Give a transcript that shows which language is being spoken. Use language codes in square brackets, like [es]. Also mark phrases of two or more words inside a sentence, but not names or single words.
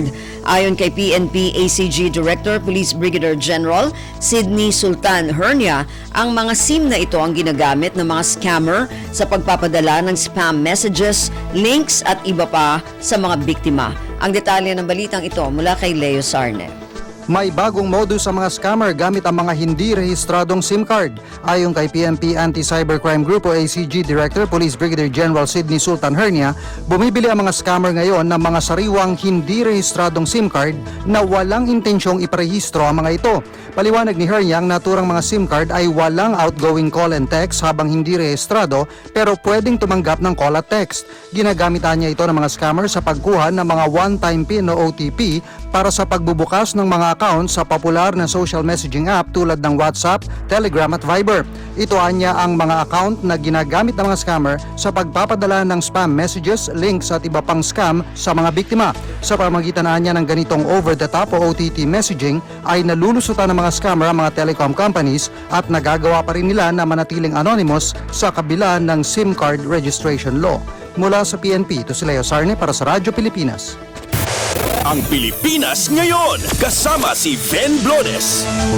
[tl] Ayon kay PNP-ACG Director Police Brigadier General Sidney Sultan Hernia, ang mga SIM na ito ang ginagamit ng mga scammer sa pagpapadala ng [en] spam messages, [tl] links at iba pa sa mga biktima. Ang detalye ng balitang ito mula kay Leo Sarne. May bagong modus sa mga scammer gamit ang mga hindi rehistradong SIM card. Ayon kay PNP Anti-Cybercrime Group o ACG Director Police Brigadier General Sidney Sultan Hernia, bumibili ang mga scammer ngayon ng mga sariwang hindi rehistradong SIM card na walang intensyong iparehistro ang mga ito. Paliwanag ni Hernia, ang naturang mga SIM card ay walang [en] outgoing call and text [tl] habang hindi rehistrado pero pwedeng tumanggap ng call at text. Ginagamitan niya ito ng mga scammer sa pagkuha ng mga [en] one-time PIN [tl] o OTP para sa pagbubukas ng mga account sa popular na [en] social messaging app [tl] tulad ng WhatsApp, Telegram at Viber. Ito anya ang mga account na ginagamit ng mga scammer sa pagpapadala ng [en] spam messages, [tl] links at iba pang scam sa mga biktima. Sa pamamagitan anya ng ganitong [en] over-the-top [tl] o [en] OTT messaging [tl] ay nalulusutan ng mga scammer ang mga [en] telecom companies [tl] at nagagawa pa rin nila na manatiling anonymous sa kabila ng [en] SIM card registration law. [tl] Mula sa PNP, ito si Leo Sarne para sa Radyo Pilipinas. Ang Pilipinas ngayon, kasama si Ben Blones.